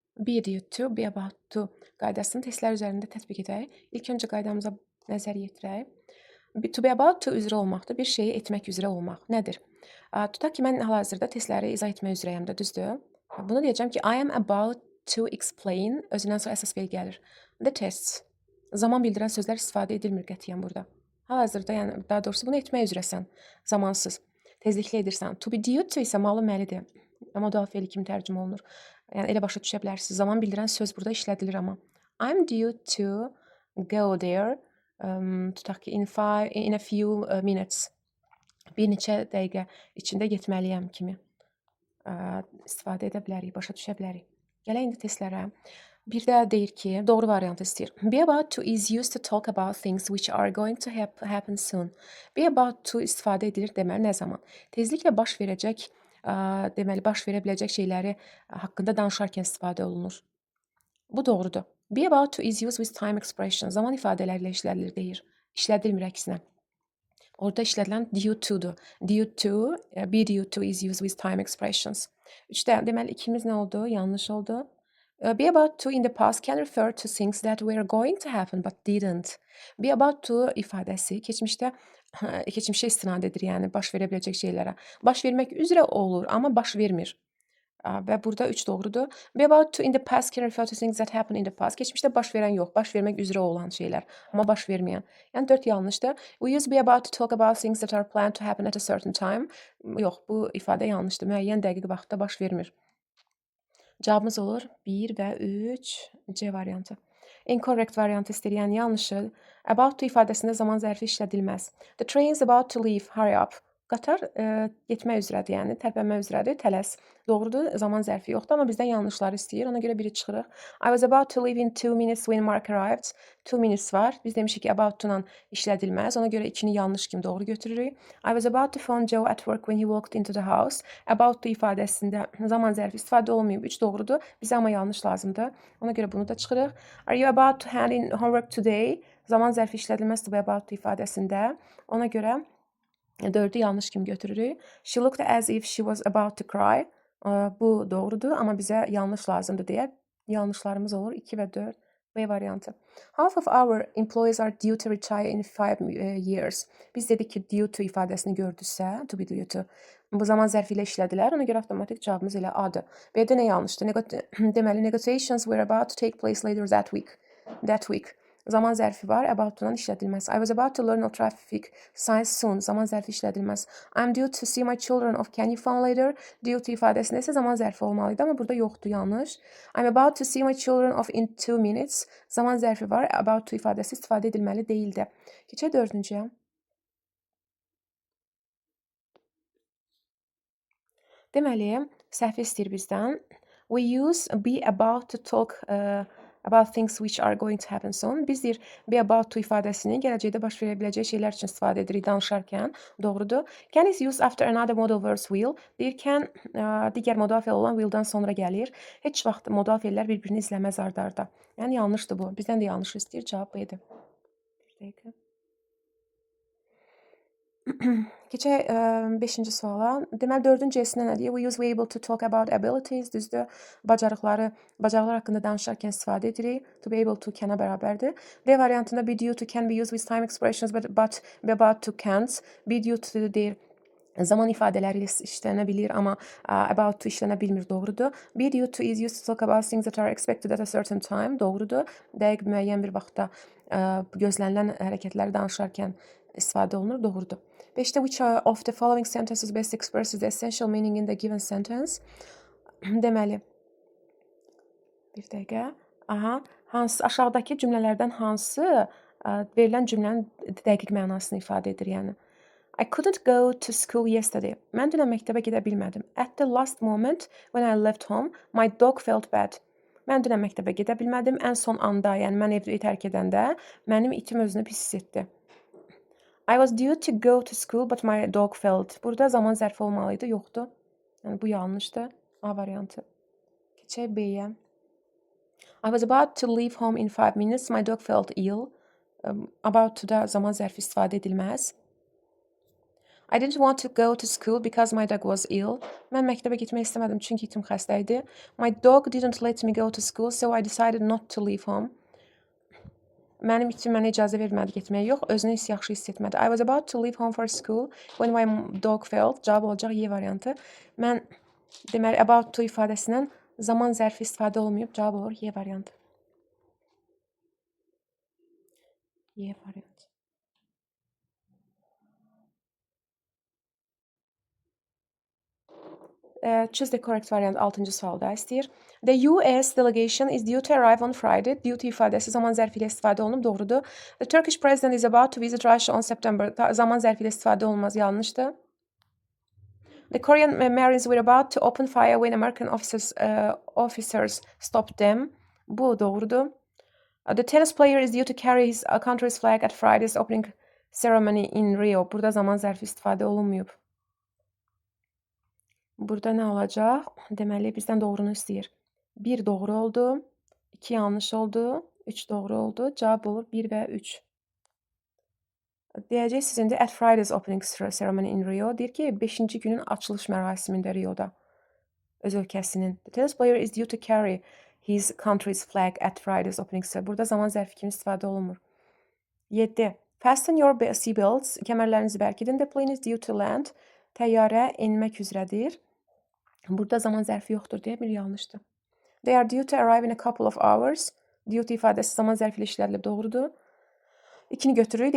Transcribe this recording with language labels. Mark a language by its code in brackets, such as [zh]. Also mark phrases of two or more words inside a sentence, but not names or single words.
[en] Be due to, be about to [az] qaydasını testlər üzərində tətbiq edək. İlk öncə qaydamıza nəzər yetirək. [en] To be about to [az] üzrə olmaqdır. Bir şeyi etmək üzrə olmaq. Nədir? Tutaq ki, mən hal-hazırda testləri izah etmək üzrəyəm də, düzdür? Bunu deyəcəm ki, [en] I am about to explain, [az] özündən sonra əsas fel gəlir. [en] The tests. [az] Zaman bildirən sözlər istifadə edilmir qətiyyən burada. Hal-hazırda, yəni daha doğrusu bunu etmək üzrəsən, zamansız. Tezliklə edirsən. To be due to isə malı məlidir. Modal fe'li kimi tərcümə olunur. Yəni elə başa düşə bilərsiniz. Zaman bildirən söz burada işlədilir amma. [en] I'm due to go there. [az] Tutaq ki, [en] in a few minutes. [az] Bir neçə dəqiqə içində getməliyəm kimi istifadə edə bilərik, başa düşə bilərik. Gələk indi testlərə. Bir də deyir ki, doğru variantı istəyir. [en] Be about to is used to talk about things which are going to happen soon. Be about to [az] istifadə edilir deməli nə zaman? Tezliklə baş verəcək, deməli baş verə biləcək şeyləri haqqında danışarkən istifadə olunur. Bu doğrudur. [en] Be about to is used with time expression. [az] Zaman ifadələrlə işlədilir deyir. İşlədilmir əksinə. Orada işlədilən [en] due to'dur. Due to, be due to is used with time expressions. [az] Deməli ikimiz nə oldu? Yanlış oldu. [en] Be about to in the past can refer to things that were going to happen but didn't. Be about to [az] ifadəsi keçmişə istinad edir, yəni baş verə biləcək şeylərə. Baş vermək üzrə olur, amma baş vermir. Və burada 3 doğrudur. [en] Be about to in the past can refer to things that happened in the past. [az] Keçmişdə baş verən yox, baş vermək üzrə olan şeylər, amma baş verməyən. Yəni 4 yanlışdır. [en] We use be about to talk about things that are planned to happen at a certain time. [az] Yox, bu ifadə yanlışdır. Müəyyən dəqiq vaxtda baş vermir. Cavabımız olur 1 və 3 C variantı. Incorrect variantı istəyir, yəni yanlışı. [en] About to [az] ifadəsində zaman zərfi işlədilməz. [en] The train is about to leave, hurry up. [az] Qatar getmək üzrədir, yəni tərpənmək üzrədir, tələs. Doğrudur, zaman zərfi yoxdur, amma bizdən yanlışları istəyir. Ona görə biri çıxırıq. [en] I was about to leave in 2 minutes when Mark arrived. [az] 2 minutes var. Biz demişik ki, [en] about to- [az] la işlədilməz. Ona görə 2-ni yanlış kimi doğru götürürük. [en] I was about to phone Joe at work when he walked into the house. About to [az] ifadəsində zaman zərfi istifadə olmayıb. 3 doğrudur. Bizə amma yanlış lazımdır. Ona görə bunu da çıxırıq. [en] Are you about to hand in homework today? [az] Zaman zərfi işlədilməz [en] to be about to [az] ifadəsində. Ona görə 4'ü yanlış kimi götürürük. [en] She looked as if she was about to cry. [az] Bu doğrudur, amma bizə yanlış lazımdır deyə yanlışlarımız olur. 2 və 4 B variantı. [en] Half of our employees are due to retire in 5 years. [az] Biz dedik ki, [en] due to [az] ifadəsini gördüksə, [en] to be due to, [az] bu zaman zərfi ilə işlədilər. Ona görə avtomatik cavabımız elə A-dır. B-də nə yanlışdır? Deməli, [en] negotiations were about to take place later that week. That week. [az] Zaman zərfi var, [en] about to- [az] dan işlədilməz. [en] I was about to learn of traffic science soon. [az] Zaman zərfi işlədilməz. [en] I'm due to see my children of can you phone later? Due to [az] ifadəsində isə zaman zərfi olmalıydı, amma burada yoxdur, yanlış. [en] I'm about to see my children of in 2 minutes. [az] Zaman zərfi var, [en] about to [az] ifadəsi istifadə edilməli deyildi. Keçək 4-cüyə. Deməli, səhvi istəyir bizdən. [en] We use be about to talk about things which are going to happen soon. [az] Biz deyir, [en] be about to [az] ifadəsini gələcəkdə baş verə biləcək şeylər üçün istifadə edirik danışarkən. Doğrudur. [en] Can is used after another modal verb will. [az] Deyir, can digər modal fe'l olan will'dan sonra gəlir. Heç vaxt modal fe'llər bir-birini izləməz arda-arda. Yəni yanlışdır bu. Bizdən də yanlış istəyir. Cavab B-dir. Bir dəqiqə. Keçək 5-ci suala. Deməli 4-cü C-sində nə deyir? [en] We use be able to talk about abilities. [az] Düzdür. Bacarıqlar haqqında danışarkən istifadə edirik. [en] To be able to can-a [az] bərabərdir. D variantında [en] be due to can be used with time expressions but be about to can't. Be due to [az] deyir. Zaman ifadələri ilə işlənə bilir, amma [en] about to [az] işlənə bilmir, doğrudur. [en] Be due to is used to talk about things that are expected at a certain time, [az] doğrudur. Dəqiq müəyyən bir vaxtda gözlənilən hərəkətləri danışarkən istifadə olunur, doğrudur. 5-də [en] which of the following sentences best expresses the essential meaning in the given sentence? [az] Deməli, bir dəqiqə. Aşağıdakı cümlələrdən hansı verilən cümlənin dəqiq mənasını ifadə edir, yəni. [en] I couldn't go to school yesterday. [az] Mən dünən məktəbə gedə bilmədim. [en] At the last moment when I left home, my dog felt bad. [az] Mən dünən məktəbə gedə bilmədim. Ən son anda, yəni mən evi tərk edəndə mənim itim özünü pis hiss etdi. [en] I was due to go to school but my dog felt. [az] Burada zaman zərfi olmalıydı, yoxdur. Yəni bu yanlışdır. A variantı. Keçək B-yə. [en] I was about to leave home in 5 minutes. My dog felt ill. About to [az] da zaman zərfi istifadə edilməz. [en] I didn't want to go to school because my dog was ill. [az] Mən məktəbə getmək istəmədim çünki itim xəstə idi. [en] My dog didn't let me go to school, so I decided not to leave home. [az] Mənim itim mənə icazə vermədi getməyə. Yox, özünü yaxşı hiss etmədi. [en] I was about to leave home for school when my dog fell. [az] Cavab olacaq Y variantı. Mən deməli [en] about to [az] ifadəsindən zaman zərfi istifadə olmayıb. Cavab olur Y variantı. Y variantı. [en] Choose the correct variant [az] 6-cı sualda istəyir. [en] The US delegation is due to arrive on Friday. Due to [az] ifadəsi zaman zərfi ilə istifadə olunub, doğrudur. [en] The Turkish president is about to visit Russia on September. [az] Zaman zərfi ilə istifadə olunmaz, yanlışdır. [en] The Korean Marines were about to open fire when American officers stopped them. [az] Bu doğrudur. The tennis player is due to carry his country's flag at Friday's opening ceremony in Rio. Burada zaman zərfi istifadə olunmayıb. Burada nə olacaq? Deməli, bizdən doğrunu istəyir. 1 doğru oldu, 2 yanlış oldu, 3 doğru oldu. Cavab olur 1 və 3. Deyəcəksiniz indi [en] at Friday's opening ceremony in Rio. [az] Deyir ki, 5-ci günün açılış mərasimində Rioda. Öz ölkəsinin. [en] The tennis player is due to carry his country's flag at Friday's opening ceremony. [az] Burada zaman zərfi kimi istifadə olunmur. 7. [en] Fasten your seatbelts. [az] Kəmərlərinizi bərkidin. [en] The plane is due to land. [az] Təyyarə enmək üzrədir. Burada zaman zərfi yoxdur deyə bir yanlışdır. [en] They are due to arrive in a couple of hours. Due to [az] ifadəsi zaman zərfi ilə işlədilib, doğrudur. 2-ni götürürük.